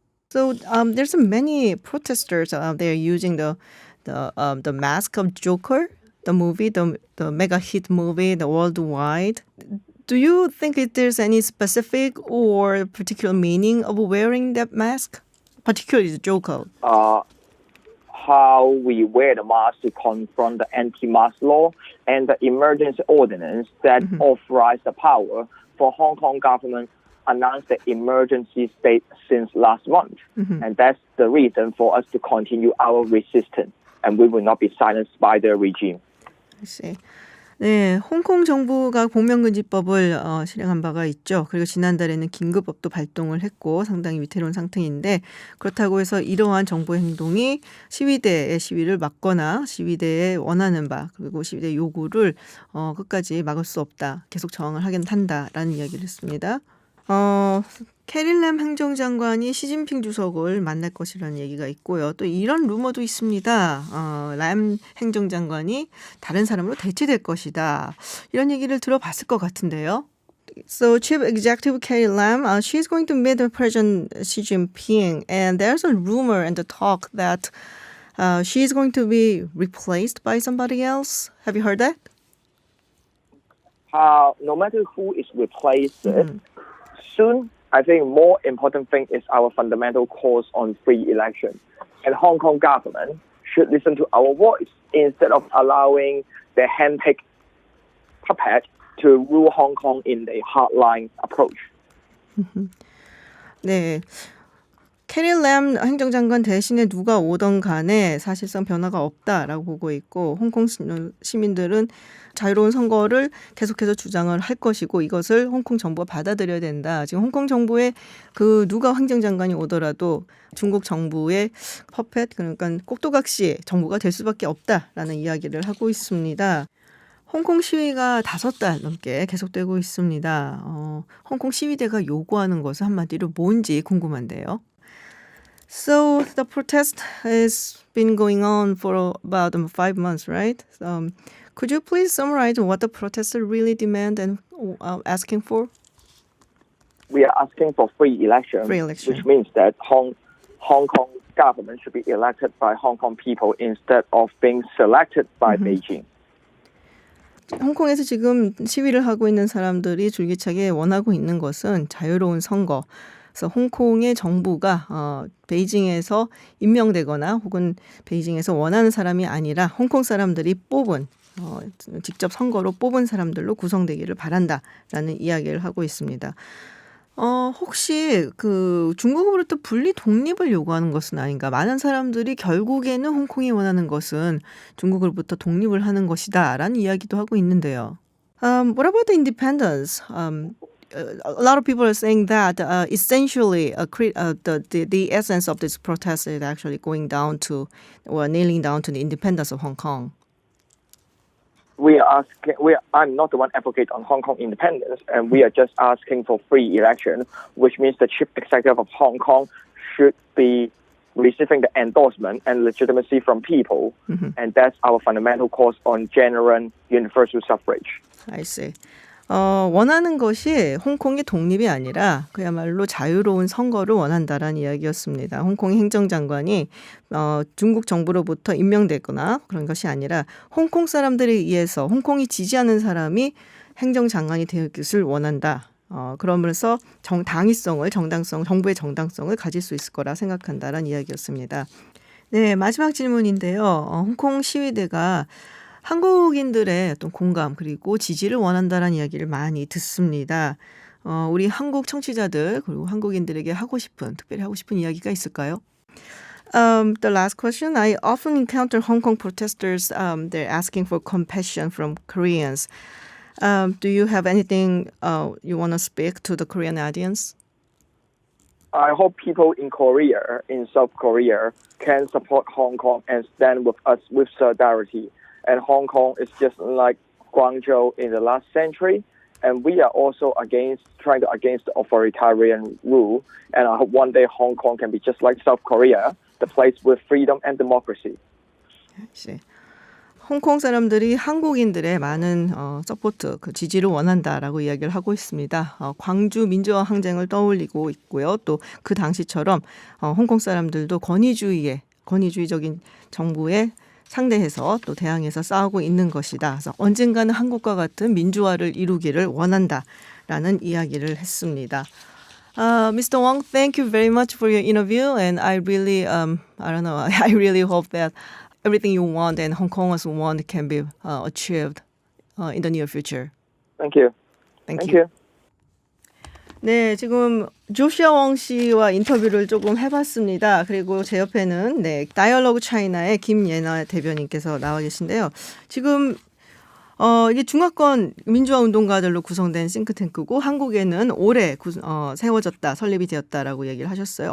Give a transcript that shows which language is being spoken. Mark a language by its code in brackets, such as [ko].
[en] So there's many protesters they're using the mask of Joker. The movie, the mega hit movie, the worldwide. Do you think there's any specific or particular meaning of wearing that mask? Particularly the Joker. How we wear the mask to confront the anti-mask law and the emergency ordinance that authorize the power for Hong Kong government announced the emergency state since last month. And that's the reason for us to continue our resistance. And we will not be silenced by the regime. I see. [ko] 네, 홍콩 정부가 공명금지법을 실행한 바가 있죠. 그리고 지난달에는 긴급법도 발동을 했고 상당히 위태로운 상태인데 그렇다고 해서 이러한 정부의 행동이 시위대의 시위를 막거나 시위대의 원하는 바 그리고 시위대의 요구를 끝까지 막을 수 없다. 계속 저항을 하긴 한다라는 이야기를 했습니다. 캐리 램 행정장관이 시진핑 주석을 만날 것이라는 얘기가 있고요. 또 이런 루머도 있습니다. 램 행정장관이 다른 사람으로 대체될 것이다. 이런 얘기를 들어봤을 것 같은데요. [en] So Chief Executive Carrie Lam, she's going to meet President Xi Jinping, and there's a rumor and a talk that she's going to be replaced by somebody else. Have you heard that? No matter who is replaced, soon, I think more important thing is our fundamental cause on free election. And Hong Kong government should listen to our voice instead of allowing the hand-picked puppet to rule Hong Kong in a hardline approach. [ko] 네. 캐리 램 행정장관 대신에 누가 오던 간에 사실상 변화가 없다라고 보고 있고 홍콩 시민들은 자유로운 선거를 계속해서 주장을 할 것이고 이것을 홍콩 정부가 받아들여야 된다. 지금 홍콩 정부의 그 누가 행정장관이 오더라도 중국 정부의 퍼펫 그러니까 꼭두각시 정부가 될 수밖에 없다라는 이야기를 하고 있습니다. 홍콩 시위가 5달 넘게 계속되고 있습니다. 홍콩 시위대가 요구하는 것은 한마디로 뭔지 궁금한데요. [en] So the protest has been going on for about 5 months, right? Could you please summarize what the protesters really demand and asking for? We are asking for free election, which means that Hong Kong government should be elected by Hong Kong people instead of being selected by Beijing. [ko] 홍콩에서 지금 시위를 하고 있는 사람들이 줄기차게 원하고 있는 것은 자유로운 선거. 그래서 홍콩의 정부가 베이징에서 임명되거나 혹은 베이징에서 원하는 사람이 아니라 홍콩 사람들이 뽑은 직접 선거로 뽑은 사람들로 구성되기를 바란다라는 이야기를 하고 있습니다. 혹시 그 중국으로부터 분리 독립을 요구하는 것은 아닌가? 많은 사람들이 결국에는 홍콩이 원하는 것은 중국으로부터 독립을 하는 것이다라는 이야기도 하고 있는데요. [en] What about the independence? A lot of people are saying that essentially the essence of this protest is actually going down to or nailing down to the independence of Hong Kong. I'm not the one advocate on Hong Kong independence, and we are just asking for free election, which means the chief executive of Hong Kong should be receiving the endorsement and legitimacy from people, and that's our fundamental cause on genuine universal suffrage. I see. [ko] 원하는 것이 홍콩의 독립이 아니라 그야말로 자유로운 선거를 원한다라는 이야기였습니다. 홍콩의 행정장관이 중국 정부로부터 임명되거나 그런 것이 아니라 홍콩 사람들에 의해서 홍콩이 지지하는 사람이 행정장관이 되기를 원한다. 그러면서 당위성을 정부의 정당성을 가질 수 있을 거라 생각한다라는 이야기였습니다. 네, 마지막 질문인데요. 홍콩 시위대가 한국인들의 어떤 공감 그리고 지지를 원한다라는 이야기를 많이 듣습니다. 우리 한국 청취자들 그리고 한국인들에게 특별히 하고 싶은 이야기가 있을까요? [en] The last question. I often encounter Hong Kong protesters. They're asking for compassion from Koreans. Do you have anything you want to speak to the Korean audience? I hope people in Korea, in South Korea, can support Hong Kong and stand with us with solidarity. And Hong Kong is just like Guangzhou in the last century. And we are also trying to against the authoritarian rule. And I hope one day Hong Kong can be just like South Korea, the place with freedom and democracy. [ko] 홍콩 사람들이 한국인들의 많은 서포트, 그 지지를 원한다라고 이야기를 하고 있습니다. 광주 민주화 항쟁을 떠올리고 있고요. 또 그 당시처럼 홍콩 사람들도 권위주의적인 정부에 상대해서 또 대항해서 싸우고 있는 것이다. 그래서 언젠가는 한국과 같은 민주화를 이루기를 원한다라는 이야기를 했습니다. [en] Mr. Wong, thank you very much for your interview, and I really, I really hope that everything you want and Hong Kongers want can be achieved in the near future. Thank you. Thank you. [ko] 네, 지금 조시아 웡 씨와 인터뷰를 조금 해봤습니다. 그리고 제 옆에는 다이얼로그 차이나의 김예나 대변인께서 나와 계신데요. 지금 이게 중화권 민주화 운동가들로 구성된 싱크탱크고 한국에는 올해 세워졌다, 설립이 되었다라고 얘기를 하셨어요.